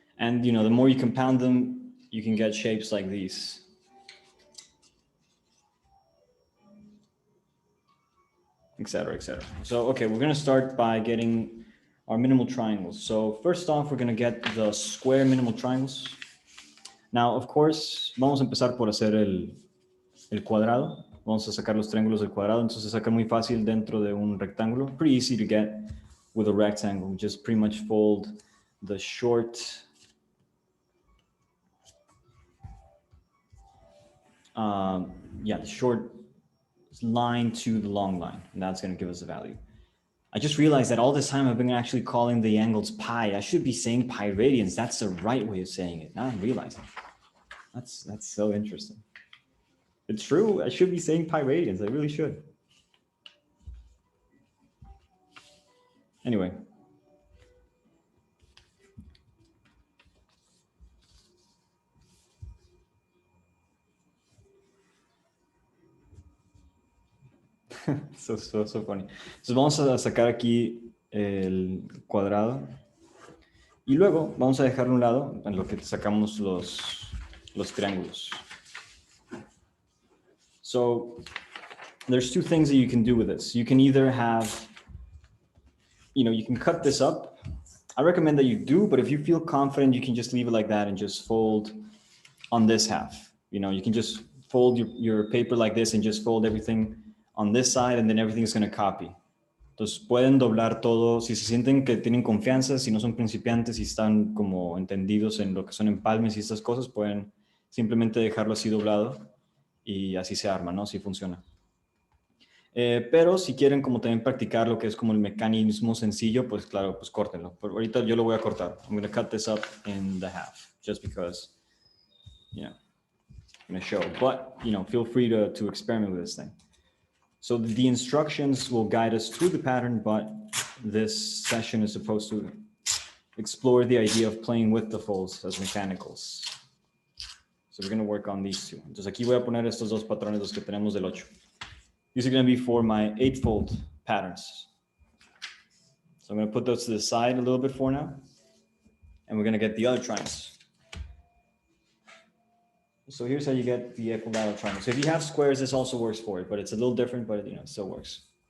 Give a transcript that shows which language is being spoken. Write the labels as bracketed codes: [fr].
[en] And, the more you compound them, you can get shapes like these. Etc. So, okay, we're going to start by getting our minimal triangles. So first off, we're going to get the square minimal triangles. Now, of course, [es] vamos a empezar por hacer el cuadrado. Vamos a sacar los triángulos del cuadrado. Entonces se saca muy fácil dentro de un rectángulo. [en] Pretty easy to get with a rectangle. We just pretty much fold the short the short line to the long line, and that's going to give us the value. I just realized that all this time I've been actually calling the angles pi. I should be saying pi radians. That's the right way of saying it. Now I'm realizing. That's so interesting. It's true. I should be saying pi radians. I really should. Anyway. so funny. [es] Entonces vamos a sacar aquí el cuadrado y luego vamos a dejarlo a un lado en lo que sacamos los triángulos. [en] So there's two things that you can do with this. You can either have, you can cut this up. I recommend that you do, but if you feel confident, you can just leave it like that and just fold on this half. You can just fold your paper like this and just fold everything on this side, and then everything is going to copy. [es] Entonces pueden doblar todo, si se sienten que tienen confianza, si no son principiantes, si están como entendidos en lo que son empalmes y estas cosas, pueden simplemente dejarlo así doblado y así se arma, ¿no? Así funciona. Pero si quieren como también practicar lo que es como el mecanismo sencillo, pues claro, pues córtenlo. Pero ahorita yo lo voy a cortar. [en] I'm going to cut this up in the half, just because, I'm going to show. But, feel free to experiment with this thing. So the instructions will guide us through the pattern, but this session is supposed to explore the idea of playing with the folds as mechanicals. So we're going to work on these two. [es] Entonces aquí voy a poner estos dos patrones, los que tenemos del 8. [en] These are going to be for my 8-fold patterns. So I'm going to put those to the side a little bit for now. And we're going to get the other triangles. So here's how you get the equilateral triangle. So if you have squares, this also works for it, but it's a little different, but it still works.